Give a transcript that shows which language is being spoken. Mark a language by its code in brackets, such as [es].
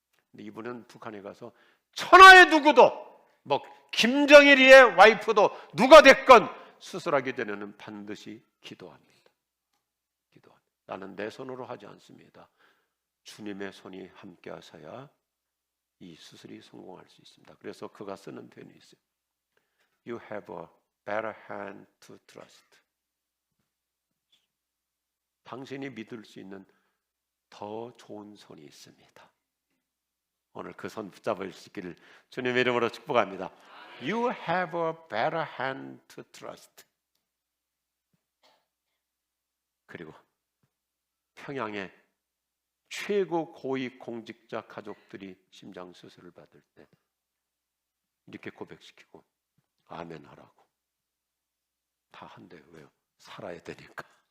[ko] 근데 이분은 북한에 가서 천하의 누구도, 뭐 김정일이의 와이프도 누가 됐건 수술하기 전에는 반드시 기도합니다. 나는 내 손으로 하지 않습니다. 주님의 손이 함께 하셔야 이 수술이 성공할 수 있습니다. 그래서 그가 쓰는 표현이 있어요. [en] You have a better hand to trust. [ko] 당신이 믿을 수 있는 더 좋은 손이 있습니다. 오늘 그 손 붙잡을 수 있기를 주님의 이름으로 축복합니다. [en] You have a better hand to trust. [ko] 그리고 평양의 최고 고위 공직자 가족들이 심장 수술을 받을 때 이렇게 고백시키고 아멘 하라고 다 한대요. 왜요? 살아야 되니까.